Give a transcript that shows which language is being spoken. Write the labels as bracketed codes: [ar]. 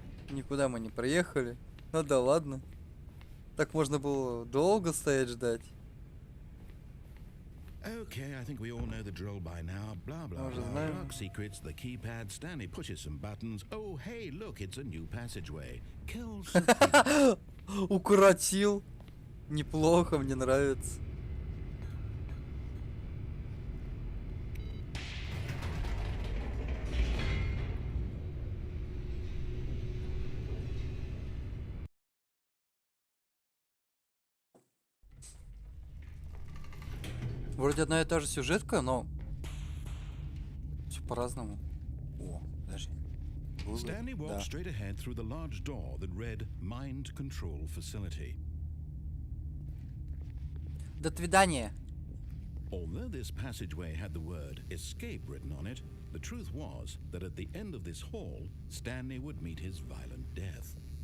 [ru] Никуда мы не проехали. Ну да ладно. Так можно было долго стоять ждать. [en] Okay, I think we all know the drill by now. Blah blah blah. Dark secrets, the keypad. Stanley pushes some buttons. Oh, hey, look, it's a new passageway. Kills. [ru] Укоротил. Неплохо, мне нравится. Вроде одна и та же сюжетка, но все по-разному. О, подожди. [en] Stanley walked straight ahead through the large door that read Mind Control Facility. [ru] До свидания. [en] Although this passageway had the word escape written on it, the truth was that at the end of this hall, Stanley would meet his violent death.